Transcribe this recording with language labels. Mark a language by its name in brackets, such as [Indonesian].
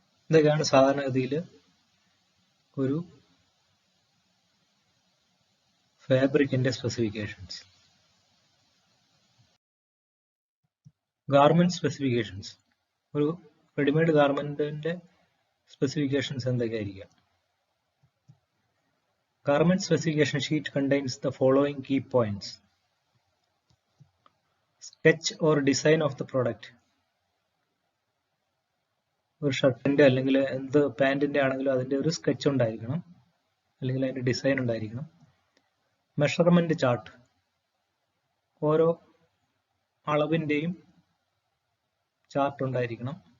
[Malayalam] ഇതൊക്കെയാണ് സാധാരണഗതിയിൽ ഒരു ഫാബ്രിക്കിന്റെ സ്പെസിഫിക്കേഷൻസ്. ഗാർമെന്റ് സ്പെസിഫിക്കേഷൻസ്, ഒരു readymade ഗാർമെന്റിന്റെ specifications എന്തൊക്കെയായിരിക്കാം? [English] Garment specification sheet contains the following key points. Sketch or design of the product. [Malayalam] ഒരു ഷർട്ടിന്റെ അല്ലെങ്കിൽ എന്ത് പാന്റിന്റെ ആണെങ്കിലും അതിന്റെ ഒരു സ്കെച്ച് ഉണ്ടായിരിക്കണം, അല്ലെങ്കിൽ അതിന്റെ ഡിസൈൻ ഉണ്ടായിരിക്കണം. മെഷർമെന്റ് ചാർട്ട്, ഓരോ അളവിന്റെയും ചാർട്ട് ഉണ്ടായിരിക്കണം.